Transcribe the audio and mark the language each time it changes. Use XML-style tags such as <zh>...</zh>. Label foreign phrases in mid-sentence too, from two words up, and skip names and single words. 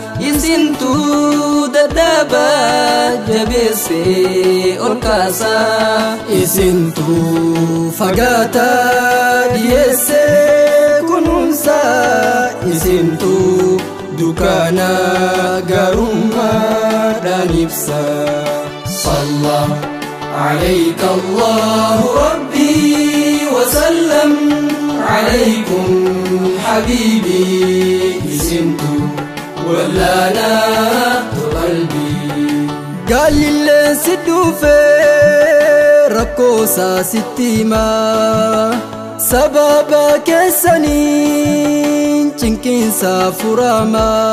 <om>Isintu dadhaba jabeesse ol kaasa. Isintu fagaata dhiyeesse kunuunsa. Isintu dukkana garummaadhaan ibsa.</om> <ar>صلى عليك الله ربي وسلم عليكم حبيبي.</ar> <om>Isintu wallaanaa to qalbii. Gaalillee si dhufe rakkoo isaa sitti hima. Sababa keessaniin cinqiinsa furama.</om>